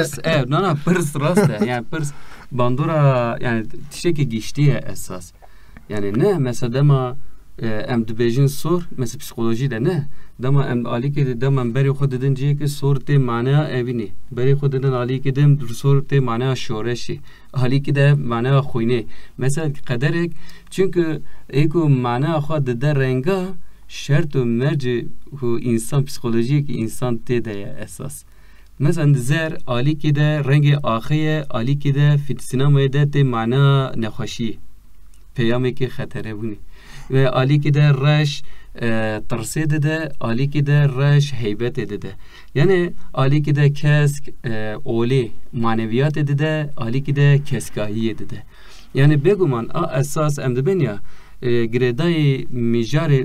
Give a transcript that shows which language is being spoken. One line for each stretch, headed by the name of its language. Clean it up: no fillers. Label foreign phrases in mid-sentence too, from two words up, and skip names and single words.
Kurdish: evet nana pırs rast e yani pırs bandora yani tiştekî giştiye esas yani ne mesela dema em dibêjin sor mesela psikoloji de ne dema em alîkê dema em berê xwe didin ciyekê sor tê maneya evînê berê xwe didin alîkê dem sor tê maneya şoreşî alîkê de maneya xwînê mesela qederek çünkü êku maneya xwe dide renga şert û mercê ku insan psikolojik insan tê de ye esas mesela zer alîkê de rengê axê ye alîkê de sinemayê de tê maneya nexweşî peyamekî xeterebûnê ve alîkê de reş tırsê dide alîkê de reş heybetê dide yani alîkê de kesk olê maneviyatê dide alîkê de keskahiyê dide yani beguman a esas em dibin ya girêdayê mijarê